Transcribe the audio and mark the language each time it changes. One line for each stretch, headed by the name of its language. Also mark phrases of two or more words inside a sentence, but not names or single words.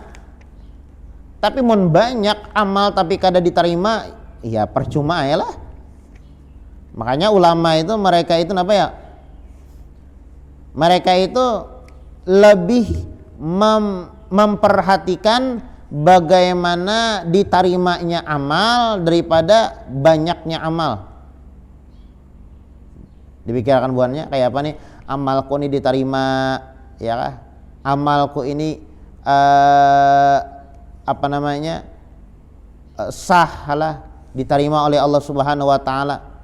Banjar: Tapi mun banyak amal tapi kada diterima, ya percuma ya lah.
Indonesian: Makanya ulama itu mereka itu apa ya? Mereka itu lebih memperhatikan bagaimana diterimanya amal daripada banyaknya amal.
Banjar: Dipikirkan buannya kayak apa nih?
Indonesian: Amalku ini diterima, ya kah? Amalku ini sah lah, diterima oleh Allah
Arabic: Subhanahu wa taala.